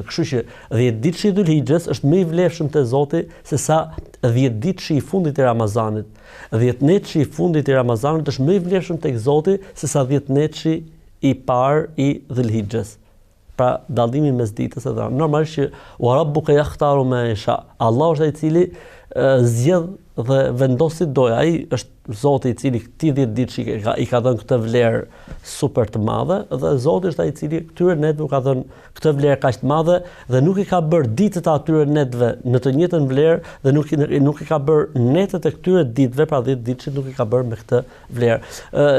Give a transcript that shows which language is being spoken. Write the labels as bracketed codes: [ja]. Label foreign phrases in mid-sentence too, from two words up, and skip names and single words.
[sq] Kështu që 10 ditësh i Dhulhixhes është më i vlefshëm te Zoti se sa 10 ditësh i fundit i Ramazanit. 10 netësh i fundit i Ramazanit është më i vlefshëm tek Zoti se sa 10 netësh i parë i Dhulhixhes. Pra dallimi mes ditës edhe normalisht që [ar] وربك يختار ما يشاء. [sq] Allah është ai i cili zgjedh dhe vendos si doj. Ai është Zoti i cili këtij 10 ditësh i ka dhënë këtë vlerë super të madhe dhe Zoti është ai i cili këtyre netëve ka dhënë këtë vlerë kaq të madhe dhe nuk i ka bërë ditët e atyre netëve në të njëjtën vlerë dhe nuk i ka bërë netët e këtyre ditëve, pra 10 ditësh nuk i ka bërë me këtë vlerë.